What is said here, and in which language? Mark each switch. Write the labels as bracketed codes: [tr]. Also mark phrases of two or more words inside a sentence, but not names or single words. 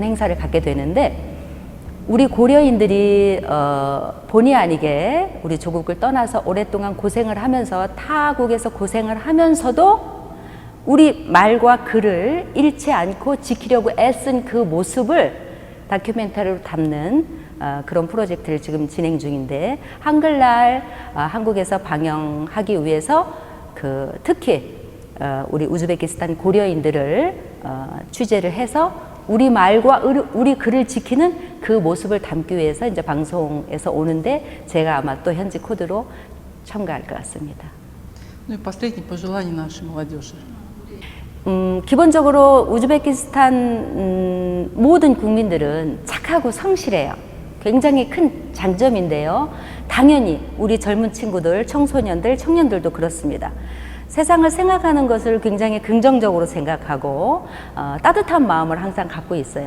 [ko] 행사를 갖게 되는데 우리 고려인들이 본의 아니게 우리 조국을 떠나서 오랫동안 고생을 하면서 타국에서 고생을 하면서도 우리 말과 글을 잃지 않고 지키려고 애쓴 그 모습을 다큐멘터리로 담는 그런 프로젝트를 지금 진행 중인데 한글날 한국에서 방영하기 위해서 특히 우리 우즈베키스탄 고려인들을 취재를 해서 우리 말과 우리 글을 지키는 그 모습을 담기 위해서 이제 방송에서 오는데 제가 아마 또 현지 코드로 참가할 것 같습니다. [ru] Ну и последнее пожелание нашей молодежи. [ko] 기본적으로 우즈베키스탄 모든 국민들은 착하고 성실해요. 굉장히 큰 장점인데요. 당연히 우리 젊은 친구들, 청소년들, 청년들도 그렇습니다. 세상을 생각하는 것을 굉장히 긍정적으로 생각하고 따뜻한 마음을 항상 갖고 있어요.